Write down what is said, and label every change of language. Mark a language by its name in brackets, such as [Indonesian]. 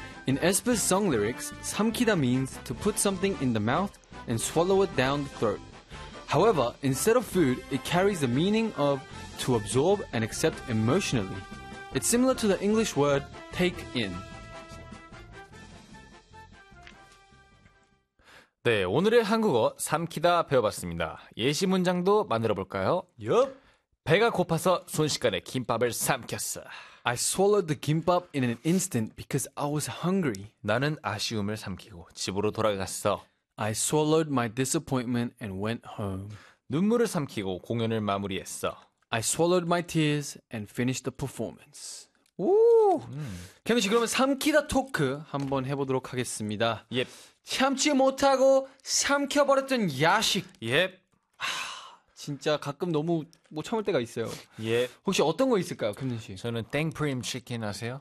[English] In Aespa's song lyrics, 삼키다 means to put something in the mouth and swallow it down the throat. However, instead of food, it carries the meaning of to absorb and accept emotionally. It's similar to the English word take in. [Korean] 네, 오늘의 한국어 삼키다 배워봤습니다. 예시 문장도 만들어볼까요? [English] Yup. [Korean] 배가 고파서 순식간에 김밥을 삼켰어. [English] I swallowed the kimbap in an instant because I was hungry. [Korean] 나는 아쉬움을 삼키고 집으로 돌아갔어. [English] I swallowed my disappointment and went home. [Korean] 눈물을 삼키고 공연을 마무리했어. [English] I swallowed my tears and finished the performance. [Korean] 오! 케빈 씨, 그러면 삼키다 토크 한번 해보도록 하겠습니다. [English] Yep. [Korean] 참지 못하고 삼켜버렸던 야식. [English] Yep. [Korean] 진짜 가끔 너무 못 참을 때가 있어요. 예. 혹시 어떤 거 있을까요, 김준 씨? 저는 땡프림 치킨 아세요?